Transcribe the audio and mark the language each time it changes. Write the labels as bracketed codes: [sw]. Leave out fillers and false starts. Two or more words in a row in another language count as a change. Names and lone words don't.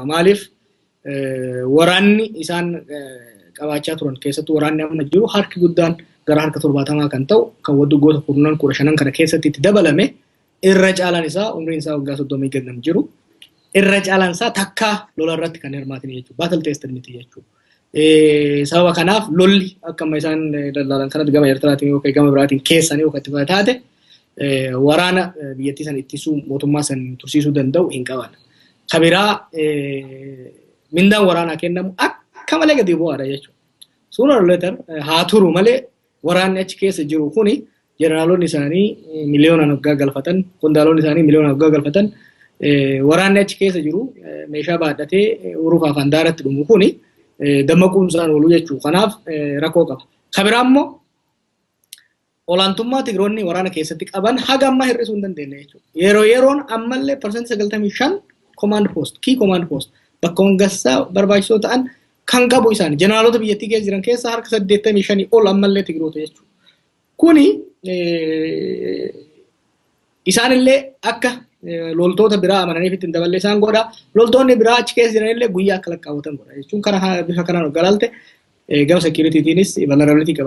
[om] Maaliif waraanni isaan qabaachaa turan keessattuu waraanni amma jiru harki guddaan gara harka 70 kan ta'u kan waggoota 15 kana keessatti itti dabalame irra caalaan isaa umriin isaa waggaa 30 gad nam jiru. Irra caalaan isaa takkaa lola irratti kan hirmaatan jechuudha. [en] Battle tested [om] miti jechuudha. Sababa kanaaf lolli akkuma isaan daldaalan kanatti gama Eertiraatiin yookiin gama biraatiin keessanii yookiin itti taate waraana biyyattii san ittisuu mootummaa san tursiisuu danda'u hin qaban. Kabiraa mindaan waraanaa kennamu akka malee gadi bu'aadha jechuudha. [en] Sooner or later [om] haa turu malee waraanni achi keessa jiru kuni jeneraalonni isaanii miliyoonaan waggaa galfatan, qondaalonni isaanii miliyoonaan waggaa galfatan waraanni achi keessa jiru meeshaa baadhatee uruuf afaan daaratti dhumu kuni dammaquun isaan oolu jechuudha. Kanaaf rakkoo qaba. Kabiraa immoo olaantummaa Tigiroonni waraana keessatti qaban haga ammaa hir'isuu hin dandeenye jechuudha. Yeroon ammallee parsantii 95 [en] command post, key command post [om] bakka hongassaa barbaachisoo ta'an kan qabu isaanii jeneraalota biyyattii keessa jiran keessaa harka 85 ol ammallee Tigiroota jechuudha. Kuni isaanillee akka loltoota biraa amananiif ittiin daballee isaan godha. Loltoonni biraa achi keessa jiranillee guyyaa akka lakkaawwatan godha jechuun kana bifa kanaan galaalte gama securitytiinis vulnerability qaban.